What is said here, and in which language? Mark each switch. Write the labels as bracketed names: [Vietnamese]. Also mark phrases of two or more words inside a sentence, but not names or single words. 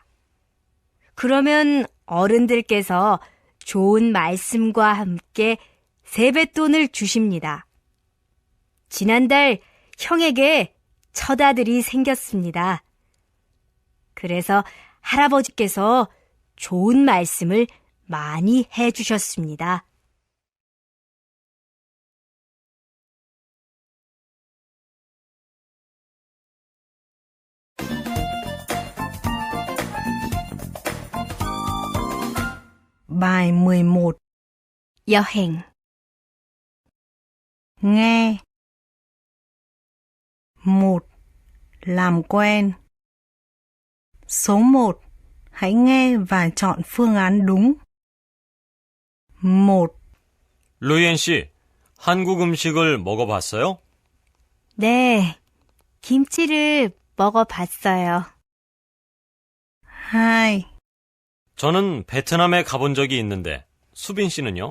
[Korean] 그러면 어른들께서 좋은 말씀과 함께 세뱃돈을 주십니다. 지난달 형에게 첫아들이 생겼습니다. 그래서 할아버지께서 좋은 말씀을 많이 해주셨습니다. [Vietnamese] Bài 11. [Korean] 여행, [Vietnamese] Nghe. 1. Làm quen. Số 1. Hãy nghe và chọn phương án đúng. [Korean] 1, 루이엔 씨, 한국 음식을 먹어봤어요? 네, 김치를 먹어봤어요. 2, 저는 베트남에 가본 적이 있는데, 수빈 씨는요?